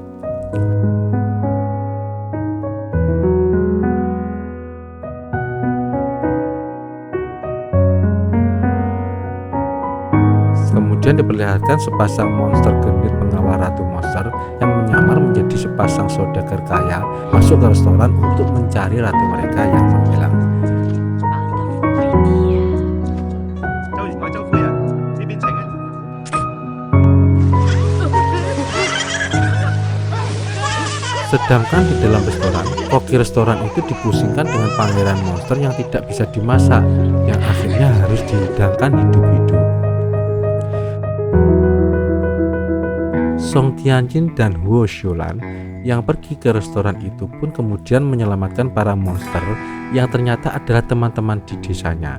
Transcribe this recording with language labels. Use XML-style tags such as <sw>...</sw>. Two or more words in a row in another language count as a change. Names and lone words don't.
<id>Kemudian diperlihatkan sepasang monster genit pengawal ratu monster yang menyamar menjadi sepasang saudagar kaya masuk ke restoran untuk mencari ratu mereka yang menghilang.</id> <yue>周員外周夫人，呢邊請啊！</yue> <id>Sedangkan di dalam restoran, koki restoran itu dipusingkan dengan pangeran monster yang tidak bisa dimasak, yang akhirnya harus dihidangkan hidup-hidup. Song Tianjin dan Huo Xiulan yang pergi ke restoran itu pun kemudian menyelamatkan para monster yang ternyata adalah teman-teman di desanya.</id>